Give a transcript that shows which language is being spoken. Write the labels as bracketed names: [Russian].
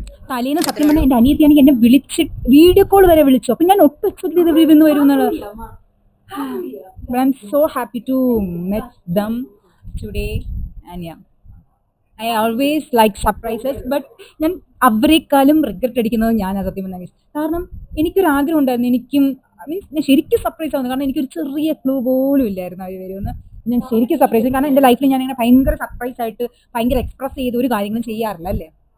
[Malayalam] തലേന്ന് സത്യം പറഞ്ഞാൽ എൻ്റെ അനിയത്തിയാണെങ്കിൽ എന്നെ വിളിച്ച് വീഡിയോ കോൾ വരെ വിളിച്ചു. അപ്പം ഞാൻ ഒട്ടും എക്സ്പെക്ട് ചെയ്ത് ഇവരിന്ന് വരും എന്നുള്ളത്. [English] But I'm so happy to meet them today and yeah. I always like surprises, but [Malayalam] ഞാൻ അവരെക്കാളും റിഗ്രറ്റ് അടിക്കുന്നത് ഞാൻ സത്യം പറഞ്ഞാൽ. കാരണം എനിക്കൊരു ആഗ്രഹം ഉണ്ടായിരുന്നു, എനിക്കും മീൻസ് ഞാൻ ശരിക്കും സർപ്രൈസ് ആവുന്നു. കാരണം എനിക്കൊരു ചെറിയ ക്ലൂ പോലും ഇല്ലായിരുന്നു അവർ വരുമെന്ന്. ഞാൻ ശരിക്കും സർപ്രൈസ് ചെയ്തു. കാരണം എൻ്റെ ലൈഫിൽ ഞാൻ ഇങ്ങനെ ഭയങ്കര സർപ്രൈസ് ആയിട്ട് ഭയങ്കര എക്സ്പ്രസ് ചെയ്ത് ഒരു കാര്യങ്ങളും ചെയ്യാറില്ല അല്ലേ.